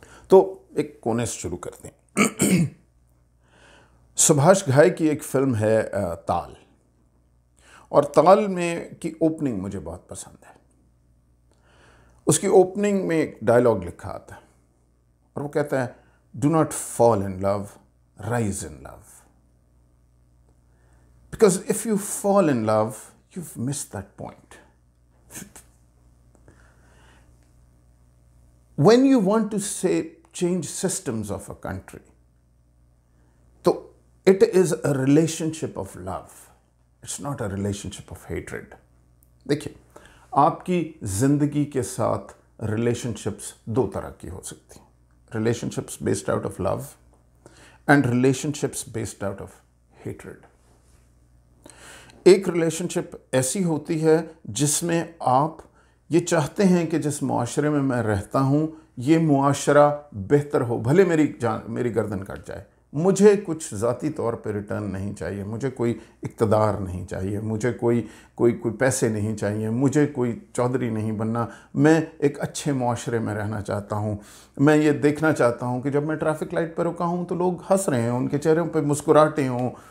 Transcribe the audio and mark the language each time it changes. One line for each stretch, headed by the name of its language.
Urdu: تو ایک کونے سے شروع کرتے ہیں۔ سبھاش گھائی کی ایک فلم ہے تال، اور تال میں کی اوپننگ مجھے بہت پسند ہے۔ اس کی اوپننگ میں ایک ڈائلاگ لکھا آتا ہے، اور وہ کہتا ہے
English: Do not fall in love, rise in love. Because if you fall in love, you've missed that point. When you want to say change systems of a country, so it is a relationship of love. It's not a relationship of hatred.
Urdu: دیکھیے، آپ کی زندگی کے ساتھ relationships دو طرح کی ہو سکتی ہیں، relationships based out of love and relationships based out of hatred. ایک ریلیشنشپ ایسی ہوتی ہے جس میں آپ یہ چاہتے ہیں کہ جس معاشرے میں میں رہتا ہوں یہ معاشرہ بہتر ہو، بھلے میری گردن کٹ جائے، مجھے کچھ ذاتی طور پہ ریٹرن نہیں چاہیے، مجھے کوئی اقتدار نہیں چاہیے، مجھے کوئی پیسے نہیں چاہیے، مجھے کوئی چودھری نہیں بننا، میں ایک اچھے معاشرے میں رہنا چاہتا ہوں۔ میں یہ دیکھنا چاہتا ہوں کہ جب میں ٹریفک لائٹ پہ رکا ہوں تو لوگ ہنس رہے ہیں، ان کے چہروں پہ مسکراہٹیں ہوں،